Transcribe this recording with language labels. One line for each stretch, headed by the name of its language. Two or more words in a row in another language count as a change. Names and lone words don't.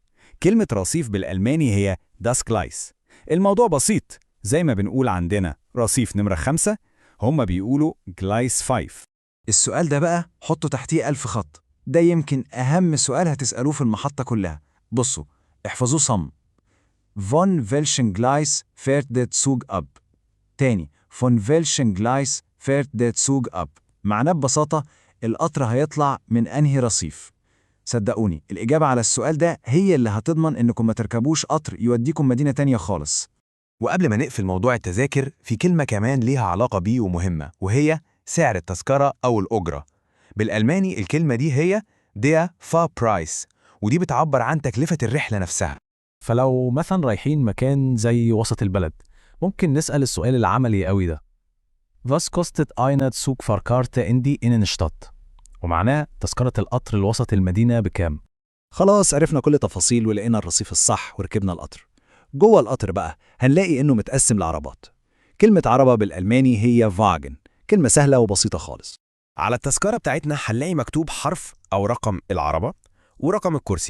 Arabic: كلمة رصيف بالألماني هي
German: das Gleis.
Arabic: الموضوع بسيط، زي ما بنقول عندنا رصيف نمرة 5، هم بيقولوا Gleis 5. السؤال ده بقى حطوا تحتيه 1000 خط، ده يمكن أهم سؤال هتسألوه في المحطة كلها. بصوا، احفظوه صم.
German: Von welchen Gleis fährt der Zug ab؟ تاني، von welchen Gleis fährt der Zug ab؟
Arabic: معناه ببساطة القطر هيطلع من أنهي رصيف؟ صدقوني الإجابة على السؤال ده هي اللي هتضمن إنكم ما تركبوش قطر يوديكم مدينة تانية خالص. وقبل ما نقفل موضوع التذاكر، في كلمة كمان ليها علاقة بيه ومهمة، وهي سعر التذكرة أو الأجرة. بالألماني الكلمة دي هي
German: der Fahrpreis،
Arabic: ودي بتعبر عن تكلفة الرحلة نفسها. فلو مثلا رايحين مكان زي وسط البلد، ممكن نسأل السؤال العملي قوي ده:
German: Was kostet eine Zugfahrkarte in die Innenstadt؟
Arabic: ومعناه تذكرة القطر لوسط المدينة بكام؟ خلاص عرفنا كل تفاصيل ولقينا الرصيف الصح وركبنا القطر. جوه القطر بقى هنلاقي إنه متقسم لعربات. كلمة عربة بالألماني هي Wagen، كلمة سهلة وبسيطة خالص. على التذكرة بتاعتنا هنلاقي مكتوب حرف أو رقم العربة ورقم الكرسي.